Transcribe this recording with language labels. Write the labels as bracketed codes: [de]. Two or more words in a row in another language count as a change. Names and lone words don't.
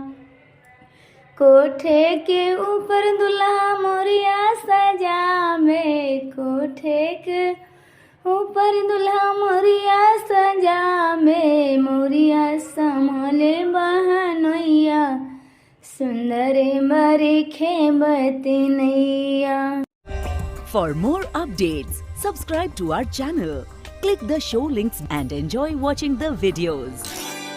[bho] कोठे के ऊपर दुल्हा मोरिया सजावे, कोठे के ऊपर दुल्हा मोरिया सजावे। मोरिया संभले बहनैया सुंदर बरी खेबती नैया। [en] For more updates, subscribe to our channel, click the show links and enjoy watching the videos.